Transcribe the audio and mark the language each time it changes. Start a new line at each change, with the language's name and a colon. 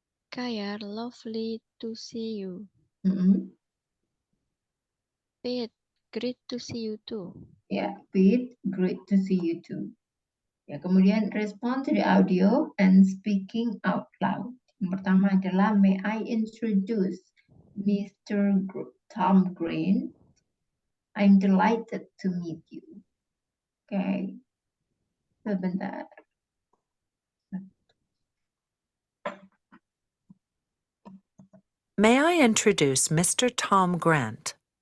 English: Kaya, lovely to see you. Pete, great to see you too. Yeah, Pete, great to see you too.
Indonesian: Ya, kemudian
English: respond to the audio and speaking out loud.
Indonesian: Yang pertama adalah
English: may I introduce Mr. Tom Green. I'm delighted to meet you. Okay.
Indonesian: Sebentar.
English: May I introduce Mr. Tom Grant?